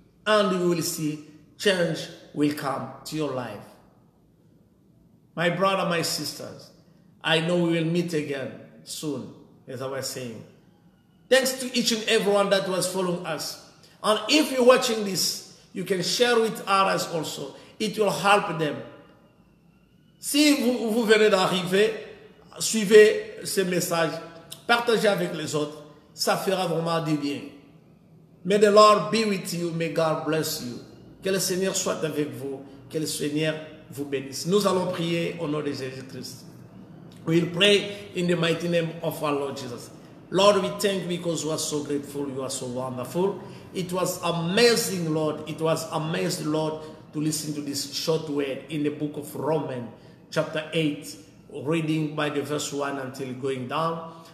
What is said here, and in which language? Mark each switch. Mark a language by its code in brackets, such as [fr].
[en] And you will see change will come to your life. My brother, my sisters, I know we will meet again soon, as I was saying. Thanks to each and everyone that was following us. And if you're watching this, you can share with others also. It will help them. [fr] Si vous venez d'arriver, suivez ce message, partagez avec les autres. Ça fera vraiment du bien. [en] May the Lord be with you. May God bless you. [fr] Que le Seigneur soit avec vous. Que le Seigneur vous bénisse. Nous allons prier au nom de Jésus-Christ. [en] We will pray in the mighty name of our Lord Jesus. Lord, we thank you because you are so grateful, you are so wonderful. It was amazing, Lord. It was amazing, Lord, to listen to this short word in the book of Romans, chapter 8, reading by the verse 1 until going down.